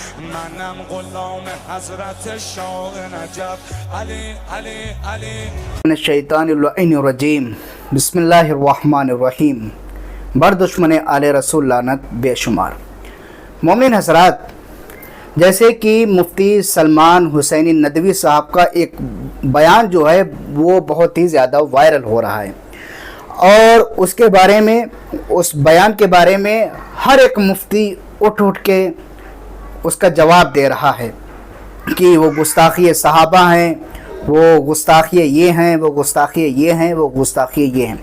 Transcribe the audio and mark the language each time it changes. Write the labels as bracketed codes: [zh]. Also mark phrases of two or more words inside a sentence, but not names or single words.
[fa] منم غلام حضرت شاه نجف علی علی علی [ar] من الشیطان اللعین الرجیم بسم اللہ الرحمن الرحیم. [fa] بر دشمن آل رسول لعنت بے شمار. [ur] مومن حضرات، جیسے کہ مفتی سلمان حسینی ندوی صاحب کا ایک بیان جو ہے وہ بہت ہی زیادہ وائرل ہو رہا ہے، اور اس کے بارے میں، اس بیان کے بارے میں ہر ایک مفتی اٹھ کے اس کا جواب دے رہا ہے کہ وہ گستاخی صحابہ ہیں، وہ گستاخی یہ ہیں، وہ گستاخی یہ ہیں، وہ گستاخی یہ ہیں.